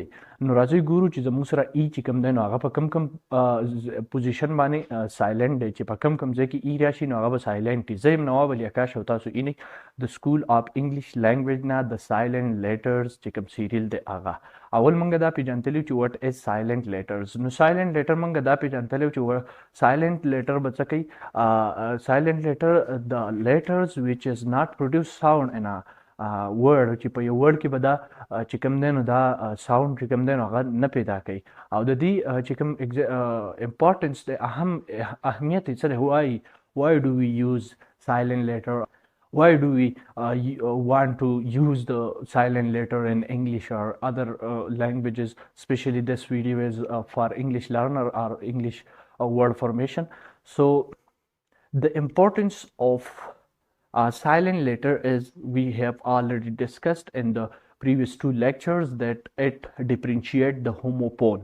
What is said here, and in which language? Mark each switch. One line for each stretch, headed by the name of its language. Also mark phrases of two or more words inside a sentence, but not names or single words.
Pashto: نو راځئ ګورو چې زموږ سره ای چې کوم دی نو هغه په کوم پوزیشن باندې سایلنت دی، چې په کوم ځای کې ای راشي نو هغه به سایلنت وي. زه یم نواب علي اکاش او تاسو اینې د سکول آف انګلیش لینګویج نه د سایلنت لیټرز چې کوم سیریل دی هغه اول مونږ دا پیژندلی چې
English: what is silent letters.
Pashto: نو
English: silent letter
Pashto: مونږ دا پیژندلی چې
English: silent letter
Pashto: به څه کوي؟
English: silent letter the letters which is not produce sound in word,
Pashto: چې په یو ورډ کې به دا چې کوم دی نو دا ساوند چې کوم دی نو هغه نه پیدا کوي. او د دې چې کوم امپورټنس دی، اهمیت یې څه دی؟
English: why do we use silent letter? Why do we want to use the silent letter in English or other languages? Especially this video is for English learner or English word formation. So the importance of silent letter is we have already discussed in the previous 2 lectures that it differentiates the homophone.